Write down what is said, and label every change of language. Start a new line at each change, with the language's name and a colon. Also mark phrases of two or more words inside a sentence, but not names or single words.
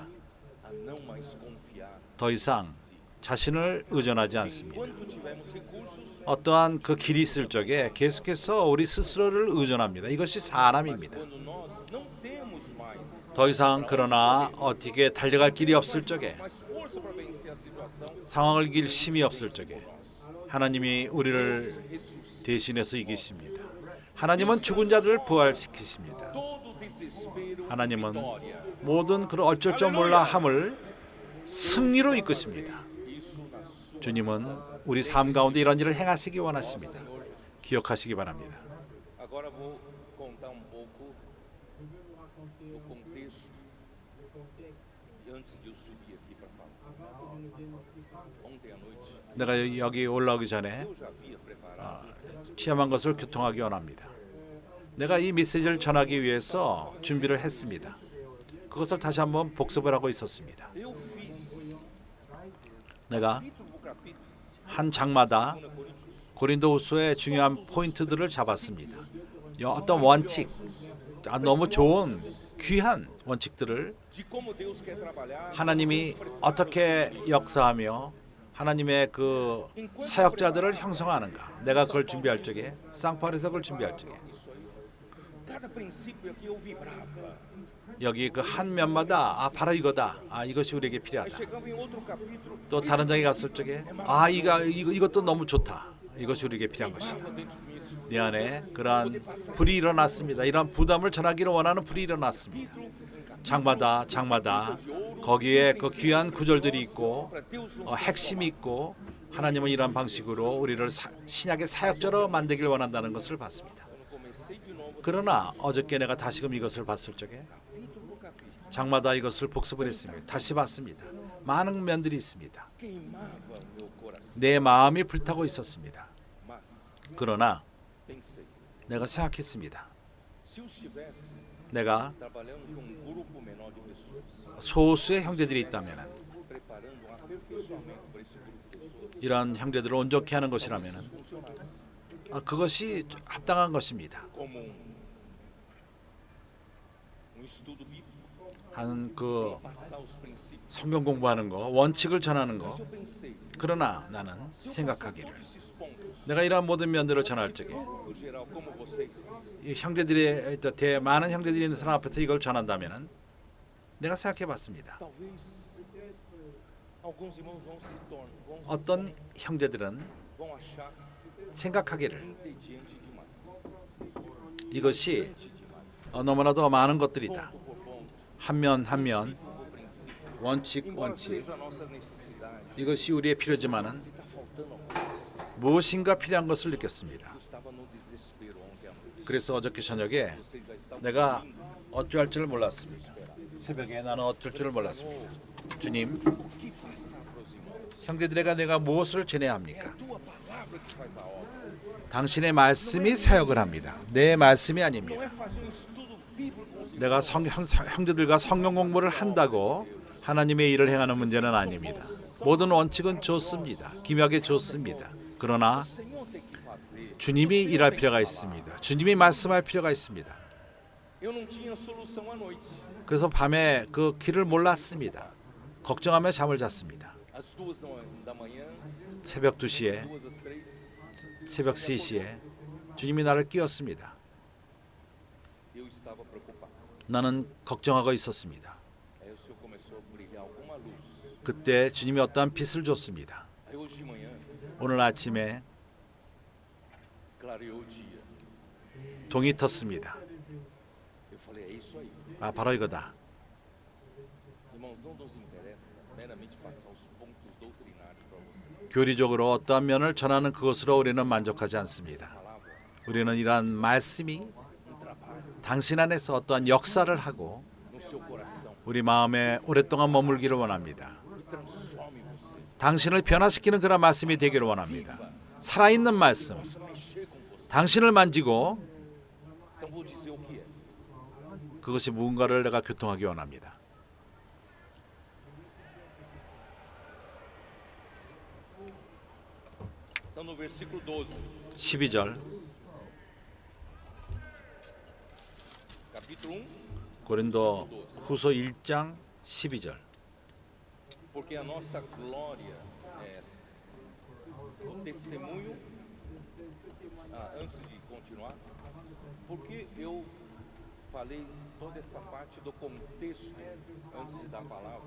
Portuguese: a não mais confiar.
Korean: 더 이상 자신을 의존하지 않습니다.
Portuguese: Enquanto tivermos recursos,
Korean: 어떠한 그 길이 있을 적에 계속해서 우리 스스로를 의존합니다. 이것이 사람입니다.
Portuguese: quando nós não temos mais
Korean: 더 이상 그러나 어떻게 달려갈 길이 없을 적에
Portuguese: força para vencer a situação,
Korean: 상황을 이길 힘이 없을 적에 하나님이 우리를
Portuguese: ressuscita
Korean: 대신해서 이기십니다. 하나님은 죽은 자들을 부활시키십니다.
Portuguese: todo desespero,
Korean: 하나님은
Portuguese: vitória.
Korean: 모든 그런 어쩔 줄 몰라 함을 승리로 이끄십니다.
Portuguese: Isso na sua
Korean: 주님은 우리 삶 가운데 이런 일을 행하시기 원하십니다. 기억하시기 바랍니다.
Portuguese: Agora vou contar um pouco do contexto antes de eu subir aqui para falar. Ontem à noite
Korean: 내가 여기 올라오기 전에
Portuguese: eu já havia preparado
Korean: 체험한 것을 교통하기 원합니다. 내가 이 메시지를 전하기 위해서 준비를 했습니다. 그것을 다시 한번 복습을 하고 있었습니다.
Portuguese: eu fiz
Korean: 내가
Portuguese: capítulo por capítulo
Korean: 한 장마다
Portuguese: na Coríntios
Korean: 고린도후서의 중요한 포인트들을 잡았습니다. 어떤 원칙, 너무 좋은 귀한 원칙들을
Portuguese: de como Deus quer trabalhar.
Korean: 하나님이 어떻게 역사하며 하나님의 그 사역자들을 형성하는가. 내가 그걸 준비할 적에 쌍파울에서 그걸 준비할 적에
Portuguese: Cada princípio aqui eu vibrava.
Korean: 여기 그 한 면마다 바로 이거다. 이것이 우리에게
Portuguese: Aí
Korean: 필요하다.
Portuguese: chegava em outro capítulo,
Korean: 또 다른 장에 갔을 적에 이것도 너무 좋다. 이것이 우리에게 필요한 것이다.
Portuguese: estava dentro de mim esse
Korean: 내 안에 그러한 불이 일어났습니다. 이러한 부담을 전하기를 원하는 불이 일어났습니다. 장마다 거기에 그 귀한 구절들이 있고
Portuguese: para Deus não
Korean: 핵심이 있고 하나님은 이러한 방식으로 우리를 신약의 사역자로 만들기를 원한다는 것을 봤습니다.
Portuguese: comecei de novo
Korean: 그러나 어저께 내가 다시금 이것을 봤을 적에
Portuguese: capítulo por capítulo.
Korean: 장마다 이것을 복습을 했습니다. 다시 봤습니다. 많은 면들이 있습니다.
Portuguese: Queimava meu coração.
Korean: 내 마음이 불타고 있었습니다.
Portuguese: Mas
Korean: 그러나
Portuguese: pensei,
Korean: 내가 생각했습니다.
Portuguese: se eu estivesse
Korean: 내가
Portuguese: trabalhando com um grupo menor de pessoas,
Korean: 소수의 형제들이 있다면
Portuguese: preparando um aperfeiçoamento para esse grupo de pessoas,
Korean: 이런 형제들을 온전케 하는 것이라면
Portuguese: funcionasse
Korean: 그것이 합당한 것입니다.
Portuguese: como estudo bíblico,
Korean: 한 그
Portuguese: passar os princípios.
Korean: 성경 공부하는 거, 원칙을 전하는 거.
Portuguese: Mas eu pensei,
Korean: 그러나 나는
Portuguese: se eu passar
Korean: 생각하기를
Portuguese: todos esses pontos,
Korean: 내가 이러한 모든 면들을 전할 적에
Portuguese: no geral, como vocês,
Korean: 이 형제들의 많은 형제들이 있는 사람 앞에서 이걸 전한다면은 내가 생각해봤습니다.
Portuguese: talvez alguns irmãos vão
Korean: 어떤 형제들은
Portuguese: achar
Korean: 생각하기를
Portuguese: entediante demais.
Korean: 이것이 너무나도 많은 것들이다.
Portuguese: Ponto por ponto,
Korean: 한 면 한 면
Portuguese: por princípio.
Korean: 원칙
Portuguese: Embora
Korean: 원칙
Portuguese: seja a nossa necessidade,
Korean: 이것이 우리의 필요지만은
Portuguese: está faltando alguma coisa.
Korean: 무엇인가 필요한 것을 느꼈습니다.
Portuguese: Eu estava no desespero ontem à noite.
Korean: 그래서 어저께 저녁에
Portuguese: Vocês já estavam
Korean: 내가 어찌할 줄을 몰랐습니다. 새벽에 나는 어쩔 줄을 몰랐습니다. 주님,
Portuguese: o que passar para os irmãos.
Korean: 형제들에게 내가 무엇을 전해야
Portuguese: É
Korean: 합니까?
Portuguese: a tua palavra que faz a obra.
Korean: 당신의 말씀이 사역을 합니다. 내 말씀이
Portuguese: Não
Korean: 아닙니다.
Portuguese: é fazer um estudo bíblico com os
Korean: 내가 형제들과 성경 공부를 한다고 하나님의 일을 행하는 문제는 아닙니다. 모든 원칙은 좋습니다. 기묘하게 좋습니다. 그러나
Portuguese: Senhor tem que fazer.
Korean: 주님이 일할 필요가 있습니다. 주님이 말씀할 필요가 있습니다.
Portuguese: Eu não tinha solução à noite.
Korean: 그래서 밤에 그 길을 몰랐습니다. 걱정하며 잠을 잤습니다.
Portuguese: Às 2 da manhã,
Korean: 새벽 2시에,
Portuguese: 2 às 3,
Korean: 새벽 3시에 주님이 나를 깨웠습니다.
Portuguese: eu estava preocupado.
Korean: 나는 걱정하고 있었습니다.
Portuguese: Aí o Senhor começou a brilhar alguma luz.
Korean: 그때 주님이 어떠한 빛을 줬습니다.
Portuguese: Aí hoje de manhã,
Korean: 오늘 아침에
Portuguese: clareou o dia.
Korean: 동이 텄습니다.
Portuguese: Eu falei, é isso aí.
Korean: 아, 바로 이거다.
Portuguese: Irmão, não nos interessa meramente passar os pontos doutrinários para você.
Korean: 교리적으로 어떠한 면을 전하는 그것으로 우리는 만족하지 않습니다.
Portuguese: Palavra,
Korean: 우리는 이러한 말씀이
Portuguese: um trabalho
Korean: 당신 안에서 어떠한 역사를 하고
Portuguese: no seu coração
Korean: 우리 마음에 오랫동안 머물기를 원합니다.
Portuguese: e transforme você.
Korean: 당신을 변화시키는 그런 말씀이 되기를 원합니다. 살아있는 말씀,
Portuguese: Possa mexer com você.
Korean: 당신을 만지고
Portuguese: Então vou dizer o que é.
Korean: 그것이 무언가를 내가 교통하기 원합니다.
Portuguese: Então no versículo 12,
Korean: 12절
Portuguese: capítulo 1,
Korean: 고린도 후서 1장 12절
Portuguese: porque a nossa glória é esta. O testemunho, antes de continuar, porque eu falei toda essa parte do contexto antes de dar a palavra.